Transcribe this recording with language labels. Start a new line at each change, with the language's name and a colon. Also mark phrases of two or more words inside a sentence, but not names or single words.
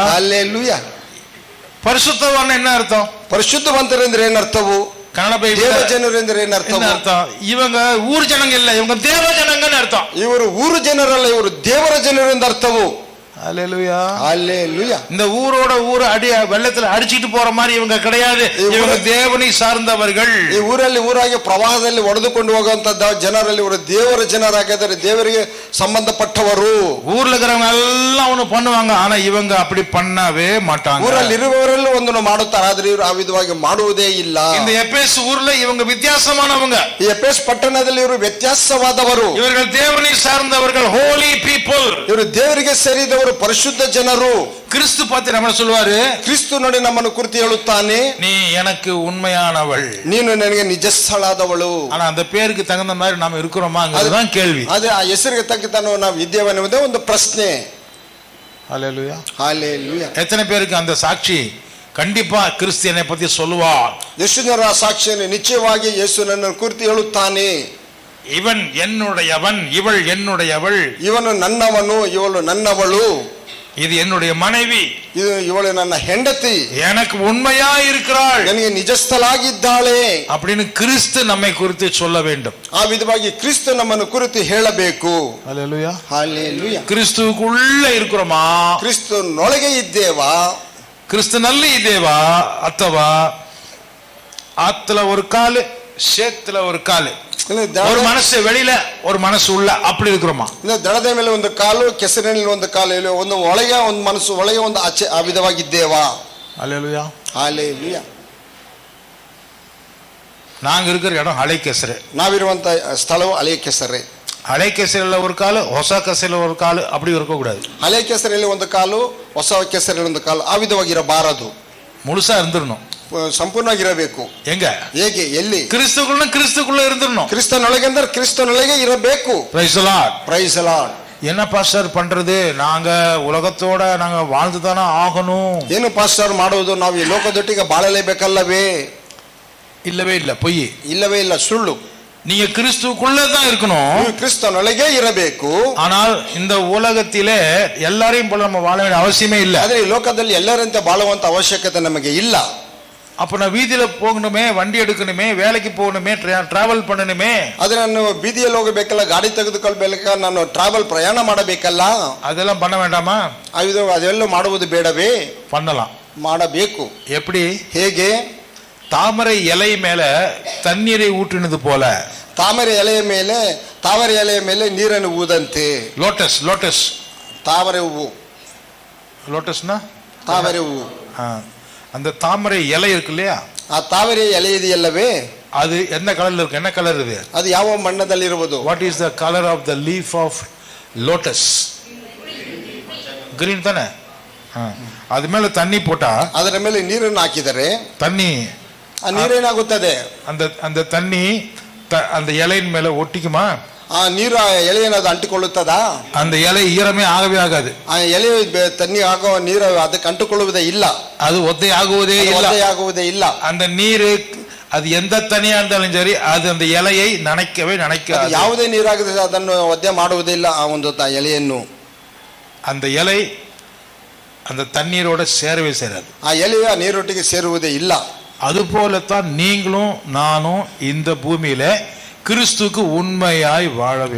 Kannada: ಹಲ್ಲೆಲೂಯಾ.
Tamil: பரிசுத்தவான் என்ன அர்த்தம்?
Kannada: ಪರಿಶುದ್ಧವಂತರೆಂದ್ರೆ ಏನರ್ಥವು?
Tamil: கன்னட பைபிள்
Kannada: ದೇವ ಜನರೆಂದ್ರೆ ಏನರ್ಥವು?
Tamil: அர்த்தம் இவங்க ஊர் ஜனங்க இல்ல, இவங்க தேவ ஜனங்கன்னு அர்த்தம்.
Kannada: ಇವರು ಊರು ಜನರಲ್ಲ, ಇವರು ದೇವರ ಜನರು ಎಂದು ಅರ್ಥವು.
Tamil: ஹalleluya. ஹalleluya. இந்த ஊரோட ஊர் அடி வெள்ளத்துல அடிச்சிட்டு போற மாதிரி இவங்க கிடையாது. இவங்க தேவனை சார்ந்தவர்கள்.
Kannada: ಈ ಊರಲ್ಲಿ ಊರಾಗಿ ಪ್ರವಾಹದಲ್ಲಿ ಒಡೆದುಕೊಂಡು ಹೋಗುವಂತ ಜನರಲ್ಲಿ ಇವರು ದೇವರ ಜನರಾಗಿದ್ದಾರೆ, ದೇವರಿಗೆ ಸಂಬಂಧಪಟ್ಟವರು.
Tamil: ஊர்ல இருக்கிறவங்க எல்லாம் ஒண்ணு பண்ணுவாங்க, ஆனா இவங்க அப்படி பண்ணவே மாட்டாங்க.
Kannada: ಊರಲ್ಲಿ ಇರುವವರೆಲ್ಲ ಒಂದನ್ನು ಮಾಡುತ್ತಾರೆ, ಆದ್ರೆ ಇವರು ಆ ವಿಧವಾಗಿ ಮಾಡುವುದೇ ಇಲ್ಲ.
Tamil: இந்த எபேஸ் ஊர்ல இவங்க வித்தியாசமானவங்க.
Kannada: ಈ ಎಫೆಸ್ ಪಟ್ಟಣದಲ್ಲಿ ಇವರು ವ್ಯತ್ಯಾಸವಾದವರು.
Tamil: இவர்கள் தேவனை சார்ந்தவர்கள்,
English: holy people.
Kannada: ಇವರು ದೇವರಿಗೆ ಸೇರಿದವರು, ಪರಿಶುದ್ಧ ಜನರು.
Tamil: கிறிஸ்து பார்த்து நம்ம சொல்லுவாரு,
Kannada: ಕ್ರಿಸ್ತು ನೋಡಿ ನಮ್ಮನ್ನು ಕುರಿತು ಹೇಳುತ್ತಾನೆ,
Tamil: நீ எனக்கு உண்மையானவள்,
Kannada: ನೀನು ನನಗೆ ನಿಜಸ್ಥಳಾದವಳು.
Tamil: ஆனா அந்த பேருக்கு தகுந்த மாதிரி நாம இருக்கிறோமாங்கிறதுதான் கேள்வி.
Kannada: ಅದೇ ಆ ಹೆಸರಿಗೆ ತಕ್ಕಂತೆ ನಾವು ಇದ್ದೇವೆನ್ನುವುದೇ ಒಂದು ಪ್ರಶ್ನೆ.
Tamil: ஹalleluya.
Kannada: ಹalleluya.
Tamil: எத்தனை பேருக்கு அந்த சாட்சி கண்டிப்பா கிறிஸ்து என்னை பத்தி சொல்லுவார்?
Kannada: ಎಷ್ಟು ಜನರ ಸಾಕ್ಷಿಯನ್ನು ನಿಶ್ಚಯವಾಗಿ ಯೇಸು ನನ್ನ ಕುರಿತು ಹೇಳುತ್ತಾನೆ.
Tamil: இவன் என்னுடையவன், இவள் என்னுடையவள்,
Kannada: ಇವನು ನನ್ನವನು, ಇವಳು ನನ್ನವಳು,
Tamil: இது என்னுடைய மனைவி,
Kannada: ಇದು ಇವಳು ನನ್ನ ಹೆಂಡತಿ,
Tamil: எனக்கு உண்மையா இருக்கிறாள்,
Kannada: ನನಗೆ ನಿಜಸ್ಥಳಾಗಿದ್ದಾಳೆ
Tamil: அப்படின்னு கிறிஸ்து நம்மை குறித்து சொல்ல வேண்டும்.
Kannada: ಆ ವಿಧವಾಗಿ ಕ್ರಿಸ್ತು ನಮ್ಮನ್ನು ಕುರಿತು ಹೇಳಬೇಕು.
Tamil: ஹalleluya.
Kannada: ಹalleluya.
Tamil: கிறிஸ்துவுக்குள்ள இருக்கிறோமா?
Kannada: ಕ್ರಿಸ್ತನೊಳಗೆ ಇದ್ದೇವಾ? கிறிஸ்துನಲ್ಲಿ ಇದ್ದೇವಾ ಅಥವಾ
Tamil: ஆத்துல ஒரு காலு சேத்துல ஒரு காலு, ஒரு மனசு வெளியில ஒரு மனசு உள்ள, அப்படி இருக்கிறோமா?
Kannada: ದಡದ ಮೇಲೆ ಒಂದು ಕಾಲು, ಕೆಸರಿನಲ್ಲಿ ಒಂದು ಕಾಲು, ಒಂದು ಒಳಗೆ ಒಂದು ಮನಸ್ಸು, ಒಳಗೆ ಒಂದು ಆಚೆ, ಆ ವಿಧವಾಗಿದ್ದೇವಾ?
Tamil: ஹalleluya.
Kannada: ಹalleluya.
Tamil: நாங்க இருக்கிற இடம்
Kannada: ಹಳೆ ಕೆಸರೆ. ನಾವಿರುವಂತ ಸ್ಥಳವು ಹಳೆ ಕೆಸರೆ. ಹಳೆ ಕೆಸರೆಲ್ಲ ஒரு ಕಾಲು, ಹೊಸ ಕೆಸರೆಲ್ಲ ஒரு ಕಾಲು,
Tamil: அப்படி இருக்க கூடாது.
Kannada: ಹಳೆ ಕೆಸರಲ್ಲಿ ಒಂದು ಕಾಲು, ಹೊಸ ಕೆಸರಲ್ಲಿ ಒಂದು ಕಾಲು, ಆ ವಿಧವಾಗಿರಬಾರದು.
Tamil: முழுசா இருந்துடணும்,
Kannada: ಸಂಪೂರ್ಣವಾಗಿರಬೇಕು.
Tamil: எங்க?
Kannada: ಹೇಗೆ? ಎಲ್ಲಿ?
Tamil: கிறிஸ்துக்குள்ள இருந்துடணும்.
Kannada: ಕ್ರಿಸ್ತನೊಳಗೆ ಅಂದ್ರೆ ಕ್ರಿಸ್ತನೊಳಗೆ ಇರಬೇಕು.
English: Praise the Lord. Praise the Lord.
Tamil: என்ன பாஸ்டர் பண்றது? நாங்க உலகத்தோட நாங்க வாழ்ந்து தானே ஆகணும்.
Kannada: ಏನು ಪಾಸ್ಟರ್ ಮಾಡುವುದು? ನಾವು ಈ ಲೋಕದೊಟ್ಟಿಗೆ ಬಾಳಲೇಬೇಕಲ್ಲವೇ?
Tamil: இல்லவே இல்ல, பொய்.
Kannada: ಇಲ್ಲವೇ ಇಲ್ಲ, ಸುಳ್ಳು.
Tamil: நீங்க கிறிஸ்துக்குள்ள தான் இருக்கணும்,
Kannada: ನೀವು ಕ್ರಿಸ್ತನೊಳಗೆ ಇರಬೇಕು.
Tamil: ஆனால் இந்த உலகத்திலே எல்லாரையும் போல நம்ம வாழ வேண்டிய அவசியமே இல்ல.
Kannada: ಆದ್ರೆ ಈ ಲೋಕದಲ್ಲಿ ಎಲ್ಲರಂತೆ ಬಾಳುವಂತ ಅವಶ್ಯಕತೆ ನಮಗೆ ಇಲ್ಲ.
Tamil: அப்ப நான் வீதியில போகணுமே, வண்டி எடுக்கணுமே, வேலைக்கு போகணுமே, டிராவல் பண்ணணுமே,
Kannada: ಆದ್ರೆ ನಾನು ಬೀದಿಯಲ್ಲಿ ಹೋಗಬೇಕಲ್ಲ, ಗಾಡಿ ತೆಗೆದುಕೊಳ್ಬೇಕ, ನಾನು ಟ್ರಾವೆಲ್ ಪ್ರಯಾಣ ಮಾಡಬೇಕಲ್ಲ,
Tamil: அதெல்லாம் பண்ண வேண்டாமா?
Kannada: ಅದೆಲ್ಲ ಮಾಡುವುದು ಬೇಡವೇ?
Tamil: பண்ணலாம்.
Kannada: ಮಾಡಬೇಕು.
Tamil: எப்படி?
Kannada: ಹೇಗೆ?
Tamil: தாமரை இலை மேல தண்ணீரை ஊற்றினது போல,
Kannada: ತಾವರೆ ಎಲೆಯ ಮೇಲೆ ನೀರನ್ನು ಊದಂತೆ.
Tamil: லோட்டஸ், லோட்டஸ்,
Kannada: ತಾವರೆ ಹೂವು,
Tamil: லோட்டஸ்னா
Kannada: ತಾವರೆ ಹೂವು,
Tamil: அந்த தாமரை இலை இருக்கு இல்லையா,
Kannada: ಆ ತಾವರೆ ಎಲೆ ಇದೆಯಲ್ಲವೇ,
Tamil: அது எந்த கலர்ல இருக்கு? என்ன கலர் இது?
Kannada: ಅದು ಯಾವ ಬಣ್ಣದಲ್ಲಿರುವುದು?
English: What is the colour of the leaf of lotus? Green தானே.
Tamil: அது மேல தண்ணி போட்டா,
Kannada: ಅದರ ಮೇಲೆ ನೀರನ್ನು ಹಾಕಿದರೆ
Tamil: தண்ணி,
Kannada: ಆ ನೀರೇನಾಗುತ್ತದೆ?
Tamil: அந்த தண்ணி அந்த இலையின் மேல ஒட்டிக்குமா?
Kannada: ಆ ನೀರು ಆ ಎಲೆಯನ್ನು ಅಂಟಿಕೊಳ್ಳುತ್ತದಾ?
Tamil: அந்த இலை ஈரமே ஆகவே ஆகாது.
Kannada: ಆ ಎಲೆ ತಣ್ಣಿ ಆಗುವ ನೀರು ಅದಕ್ಕೆ ಅಂಟಿಕೊಳ್ಳುವುದೇ ಇಲ್ಲ,
Tamil: அது ஒத்தை ஆகுவதே
Kannada: ಇಲ್ಲ.
Tamil: அந்த நீரு அது எந்த தனியா இருந்தாலும் சரி, அது அந்த இலையை நனைக்காது.
Kannada: ಯಾವುದೇ ನೀರಾಗಿದೆ ಅದನ್ನು ಒದ್ದೆ ಮಾಡುವುದೇ ಇಲ್ಲ ಆ ಒಂದು ಎಲೆಯನ್ನು.
Tamil: அந்த இலை அந்த தண்ணீரோட சேரவே சேராது.
Kannada: ಆ ಎಲೆಯು ಆ ನೀರೊಟ್ಟಿಗೆ ಸೇರುವುದೇ ಇಲ್ಲ.
Tamil: அது போலத்தான் நீங்களும் நானும் இந்த பூமியில கிறிஸ்துக்கு உண்மையாய் வாழ வேண்டும்.